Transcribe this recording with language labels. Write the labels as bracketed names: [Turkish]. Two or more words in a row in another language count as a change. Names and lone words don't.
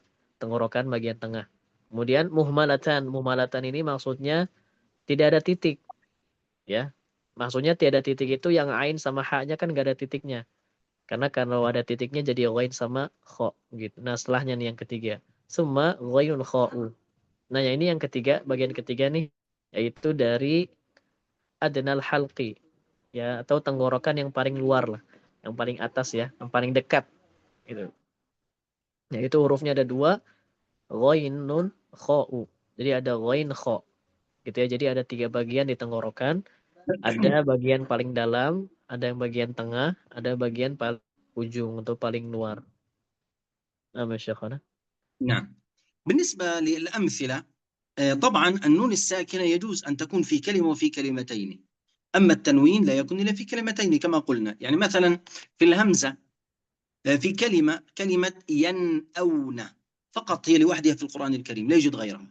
[Indonesian] Tenggorokan bagian tengah. Kemudian muhmalatan. Muhmalatan ini maksudnya tidak ada titik, ya. Maksudnya tiada titik itu yang ain sama ha-nya kan gak ada titiknya. Karena kalau ada titiknya jadi ghain sama kha gitu. Nah, setelahnya nih yang ketiga. [Arabic] ثم غين خاء. [Indonesian] Nah, yang ini yang ketiga, bagian ketiga nih, yaitu dari [Arabic] أدنى الحلق, [Indonesian] ya, atau tenggorokan yang paling luar lah, yang paling atas ya, yang paling dekat gitu. Yaitu hurufnya ada dua, [Arabic] غين خاء. [Indonesian] Jadi ada [Arabic] غين خاء [Indonesian] gitu ya. Jadi ada tiga bagian di tenggorokan, ada bagian paling dalam, ada yang bagian tengah, ada bagian paling ujung atau paling luar. Nah, Masya. [Arabic] نعم. بالنسبة للأمثلة طبعا النون الساكنة يجوز أن تكون في كلمة وفي كلمتين، أما التنوين لا يكون إلا في كلمتين كما قلنا. يعني مثلا في الهمزة في كلمة ينأون فقط هي لوحدها في القرآن الكريم، لا يوجد غيرها.